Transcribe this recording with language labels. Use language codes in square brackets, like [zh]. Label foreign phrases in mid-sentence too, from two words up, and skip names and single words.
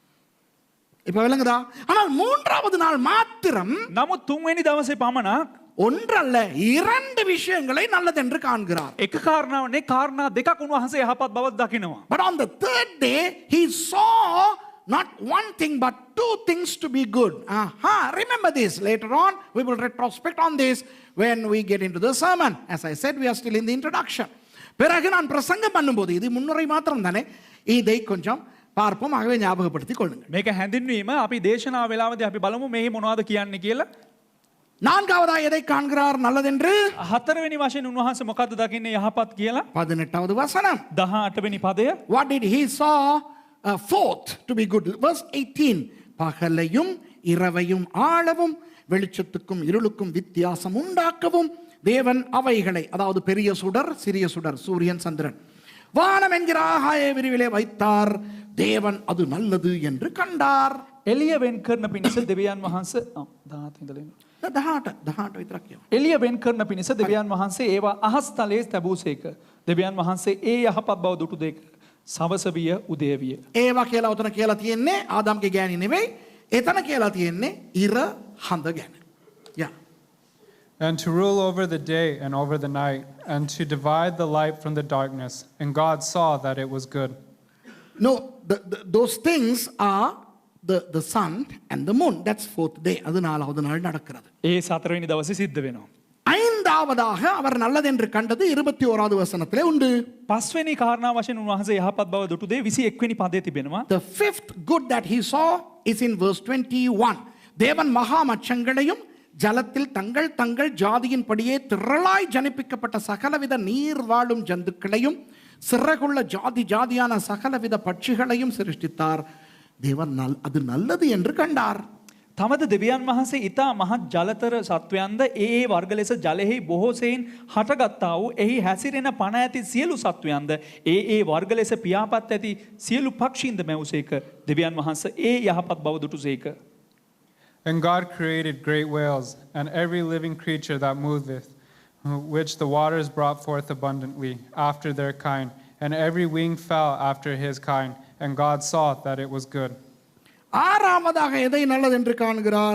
[ta] இப்ப விளங்குதா? ஆனால் மூன்றாவது நாள் மாத்திரம், [si] නමුත් තුන්වෙනි දවසේ පමණක් [ta] ஒன்றல்ல இரண்டு விஷயங்களை நல்லதென்று காண்கிறார். [si] එක කාරණාවනේ කාරණා දෙකක් උන්වහන්සේ යහපත් බවක් දකිනවා. [en] But on the third day he saw not one thing but two things to be good. Remember this. Later on we will retrospect on this when we get into the sermon. As I said, we are still in the introduction. [ta] பிறகு நான் பிரசங்கம் பண்ணும்போது, இது முன்னுரை மாத்திரம் தானே, இதை கொஞ்சம் பார்ப்போம். ஆகவே ஞாபகப்படுத்திக் கொள்ளுங்கள். [si] මේක හැඳින්වීම අපි දේශනාව වෙලාවදී අපි බලමු මේ මොනවද කියන්නේ කියලා. [ta] நான்காவதாக எதை காண்கிறார் நல்லதென்று? [si] හතරවෙනි වශයෙන් උන්වහන්සේ මොකද්ද දකින්නේ යහපත් කියලා? [ta] 18வது வசனம். [si] 18වෙනි පදය. [en] What did he saw fourth to be good? Verse 18. [ta] பகலையும் இரவையும் ஆளவும் வெளிச்சத்துக்கும் இருளுக்கும் வித்தியாசம் உண்டாக்கவும் தேவன் அவைகளை, அதாவது பெரிய சுடர் சிறிய சுடர் சூரியன் சந்திரன் வானம் என்கிற ஆகாய விரிவிலே வைத்தார். தேவன் அது நல்லது என்று கண்டார். [si] එළිය වෙන් කරන පිණිස දෙවියන් වහන්සේ 18 ඉඳලා 18 විතරක් කියමු. එළිය වෙන් කරන පිණිස දෙවියන් වහන්සේ ඒවා අහස් තලයේ තැබූසේක. දෙවියන් වහන්සේ ඒ යහපත් බව දුටු දෙක සවස විය උදේ විය. ඒවා කියලා උතන කියලා තියෙන්නේ ආදම්ගේ ගෑණි නෙවෙයි. එතන කියලා තියෙන්නේ ඉර හඳ ගැන. [en] Yeah. And to rule over the day and over the night, and to divide the light from the darkness. And God saw that it was good. No, those things are the sun and the moon. That's fourth day. [ta] அது நாலாவது நாள் நடக்கிறது. [si] ඒ සතරවෙනි දවසේ සිද්ධ වෙනවා. [ta] ஐந்தாவதாக அவர் நல்லதென்று கண்டது 21வது வசனத்திலே உண்டு. [si] පස්වෙනි කාරණා වශයෙන් උන්වහන්සේ යහපත් බව දුටු දේ 21වෙනි පදයේ තිබෙනවා. [en] The fifth good that he saw is in verse 21. [ta] தேவன் மகா மச்சங்களையும் ஜலத்தில் தங்கள் தங்கள் ஜாதியின் படியே திரளாய் ஜனிப்பிக்கப்பட்ட சகலவித நீர் வாழும் ஜந்துக்களையும் சிறகுள்ள ஜாதி ஜாதியான சகலவித பட்சிகளையும் சிருஷ்டித்தார். தேவன் அது நல்லது என்று கண்டார். [si] තමද දෙවියන් වහන්සේ ඊතා මහත් ජලතර සත්වයන්ද ඒ වර්ග ලෙස ජලෙහි බොහෝසෙයින් හටගත්තා වූ එහි හැසිරෙන පණ ඇති සියලු සත්වයන්ද ඒ වර්ග ලෙස පියාපත් ඇති සියලු පක්ෂීන්ද මැවුසේක. දෙවියන් වහන්සේ ඒ යහපත් බව දුටුසේක. [en] And God created great whales and every living creature that moveth, which the waters brought forth abundantly after their kind, and every winged fowl after his kind. And God saw that it was good. [ta] ஆறாவதாக எதை நல்லது என்று காண்கிறார்?